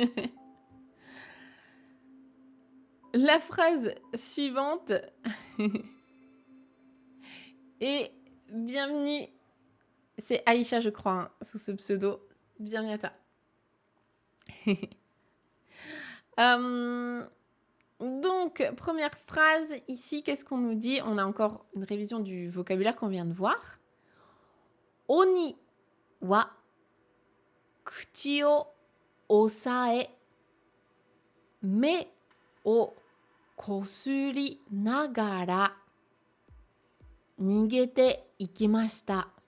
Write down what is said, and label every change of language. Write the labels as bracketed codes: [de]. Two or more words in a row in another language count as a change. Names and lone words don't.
[fr] La phrase suivante est bienvenue. C'est Aïcha, je crois, hein, sous ce pseudo. Bienvenue à toi. Donc, première phrase ici, qu'est-ce qu'on nous dit ? On a encore une révision du vocabulaire qu'on vient de voir. [ja] 鬼は口を押さえ目をこすりながら逃げていきました.